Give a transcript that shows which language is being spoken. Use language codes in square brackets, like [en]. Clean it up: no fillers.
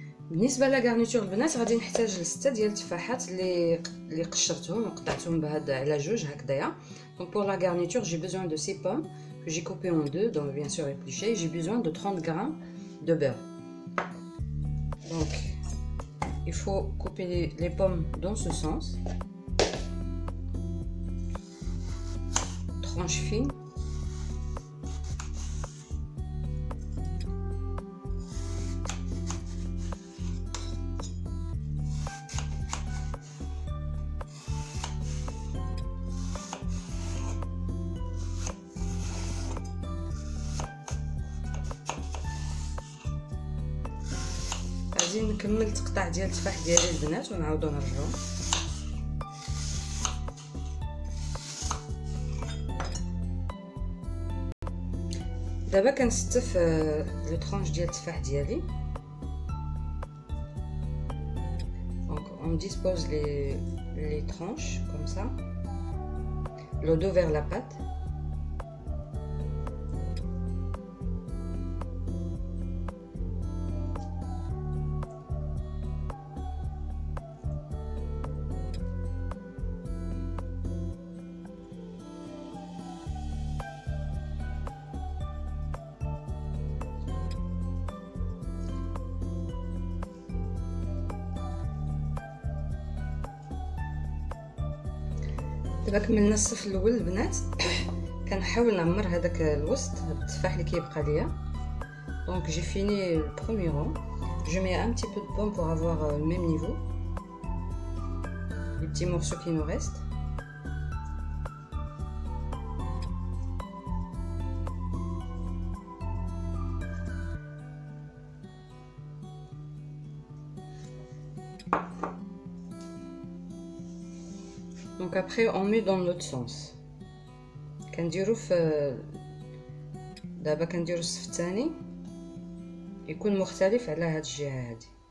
[ar] بالنسبه لا غارنيتور البنات غادي نحتاج 6 ديال التفاحات اللي قشرتهم وقطعتهم بهذا على جوج هكذايا. [fr] Donc pour la garniture j'ai besoin de 6 pommes que j'ai coupées en deux, donc bien sûr épluchées. J'ai besoin de 30 g de beurre. Donc il faut couper les pommes dans ce sens, tranches fines. [ar] غادي نكمل التقطاع ديال التفاح ديالي البنات ونعاودو نرجعو. دابا كنستف لي طرونش ديال التفاح ديالي. [fr] دونك on dispose les tranches comme ça, le dos vers la pâte. [ar] دابا كملنا الصف الاول البنات. كنحاول نعمر هذاك الوسط بالتفاح اللي كيبقى ليا. [fr] دونك جي فيني le premier rang. Je mets un petit peu de pomme pour avoir le même niveau. Les petits morceaux qui nous restent. Donc après on met dans l'autre sens. [ar] كنديرو في دابا كنديرو الصف الثاني يكون مختلف على هاد الجهه هادي.